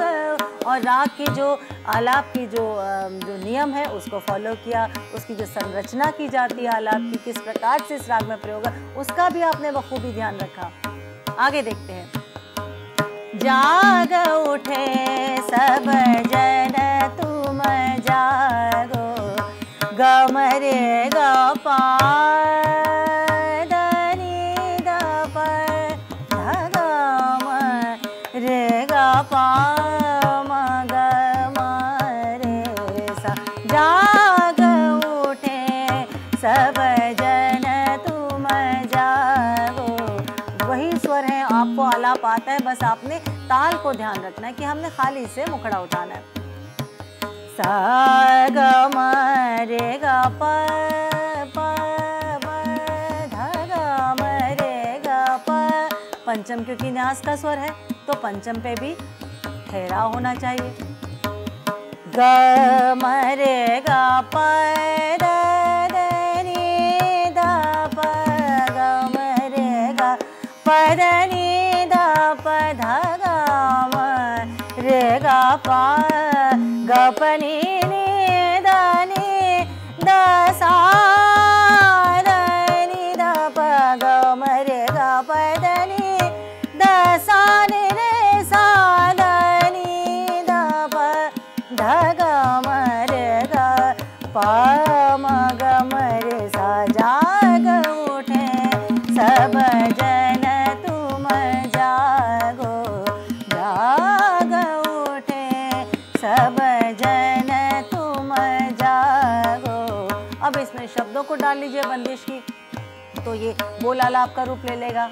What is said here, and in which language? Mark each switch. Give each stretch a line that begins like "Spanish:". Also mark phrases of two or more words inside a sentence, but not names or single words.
Hindi: और राग की जो आलाप की जो नियम है उसको फॉलो किया, उसकी जो संरचना की जाती है आलाप की, किस प्रकार से इस राग में प्रयोग है उसका भी आपने बखूबी ध्यान रखा। आगे देखते हैं। जाग उठे सब जन तुम जागो, ग म रे ग पा द नि द प ध ग म रे ग पा म ग म रे सा, जाग उठे सब जन तुम जागो। वही स्वर है, आपको आलाप आता है, बस आपने ताल को ध्यान रखना है कि हमने खाली से मुखड़ा उठाना है। सा ग म रे ग प प प ध ग म रे ग प। पंचम क्योंकि न्यास का स्वर है तो पंचम पे भी ठहराव होना चाहिए। ग म रे ग प द द नि द प, ग म रे ग प द नि द प ध ग म रे ग प, ग प नि नि द नि द सा द नि द प, ग म रे ग प द नि द सा नि रे सा द नि द प, ध ग म रे ग प म ग म रे सा, जाग उठे सब जन तुम जागो, जाग उठे सब जन तुम जागो। अब इसमें शब्दों को डाल लीजिए बंदिश की, तो ये बोल आलाप का रूप ले लेगा।